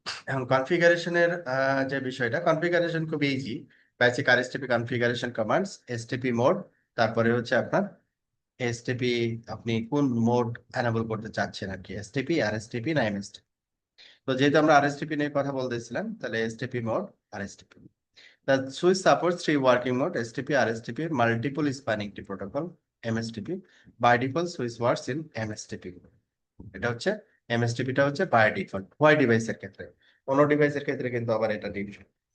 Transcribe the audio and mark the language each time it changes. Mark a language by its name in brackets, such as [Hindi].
[Bangla] এখন কনফিগারেশনের যে বিষয়টা, কনফিগারেশন খুব easy. Basic আরএসটিপি configuration commands, STP mode, তারপরে হচ্ছে আপনার এসটিপি, আপনি কোন মোড এনেবল করতে চাচ্ছেন আর কি, এসটিপি আরএসটিপি না এমএসটিপি। তো যেহেতু আমরা আরএসটিপি নিয়ে কথা বলতেছিলাম, তাহলে STP mode আরএসটিপি। [English] The switch supports three working mode: STP, RSTP, multiple spanning tree protocol, MSTP. By default, switch works in MSTP. [Bangla] এটা হচ্ছে MSTP টা হচ্ছে বাই ডিফল্ট হোয়াই ডিভাইসের ক্ষেত্রে, কোন ডিভাইসের ক্ষেত্রে কিন্তু আবার এটা ডিফল্ট।